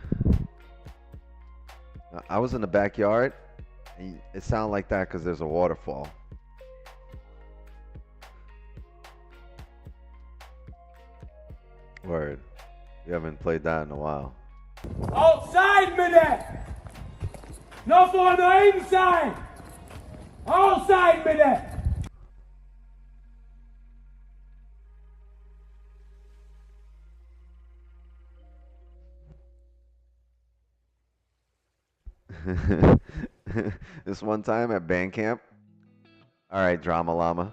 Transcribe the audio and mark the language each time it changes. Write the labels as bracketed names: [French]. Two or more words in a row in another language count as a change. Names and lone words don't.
[English] I was in the backyard. And it sounded like that because there's a waterfall. Word. We haven't played that in a while. [Norwegian] Outside med det! Nå får du inside! Outside med det! [English] This one time at band camp. All right, Drama Llama.